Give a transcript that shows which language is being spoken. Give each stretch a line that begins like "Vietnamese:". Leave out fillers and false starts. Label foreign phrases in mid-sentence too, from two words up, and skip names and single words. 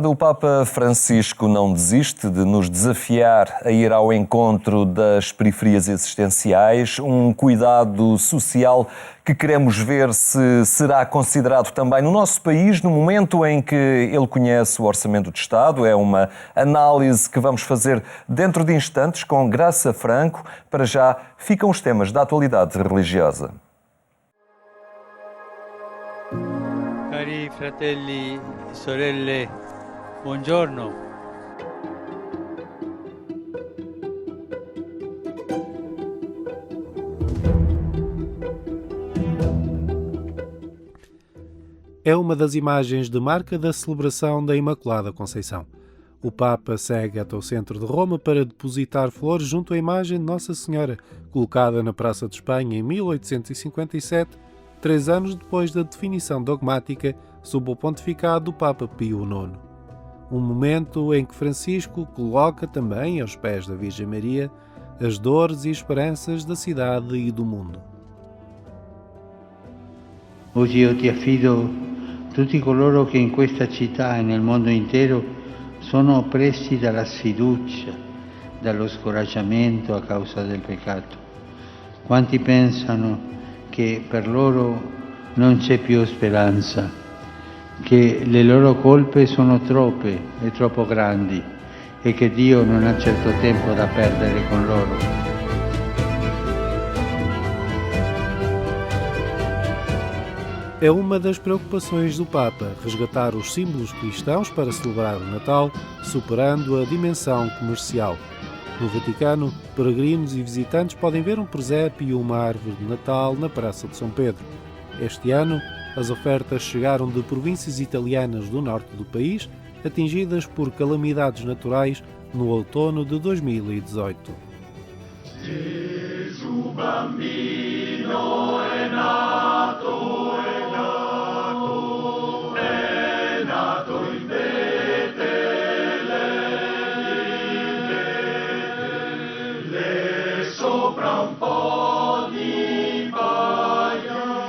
Portuguese: O Papa Francisco não desiste de nos desafiar a ir ao encontro das periferias existenciais, um cuidado social que queremos ver se será considerado também no nosso país, no momento em que ele conhece o Orçamento de Estado. É uma análise que vamos fazer dentro de instantes com Graça Franco. Para já, ficam os temas da atualidade religiosa.
Italian: Cari fratelli e sorelle, buongiorno.
Portuguese: É uma das imagens de marca da celebração da Imaculada Conceição. O Papa segue até o centro de Roma para depositar flores junto à imagem de Nossa Senhora, colocada na Praça de Espanha em 1857, 3 anos depois da definição dogmática sob o pontificado do Papa Pio IX. Um momento em que Francisco coloca também aos pés da Virgem Maria as dores e esperanças da cidade e do mundo.
Italian: Oggi io ti affido tutti coloro che in questa città e nel mondo intero sono oppressi dalla sfiducia, dallo scoraggiamento a causa del peccato. Quanti pensano che per loro non c'è più speranza, che le loro colpe sono troppe e troppo grandi e che Dio non ha certo tempo da perdere con loro.
Portuguese: É uma das preocupações do Papa, resgatar os símbolos cristãos para celebrar o Natal, superando a dimensão comercial. No Vaticano, peregrinos e visitantes podem ver um presépio e uma árvore de Natal na Praça de São Pedro. Este ano, as ofertas chegaram de províncias italianas do norte do país, atingidas por calamidades naturais no outono de 2018.
Italian: Gesù bambino è nato, è nato in Betlemme, sopra un po' di paglia,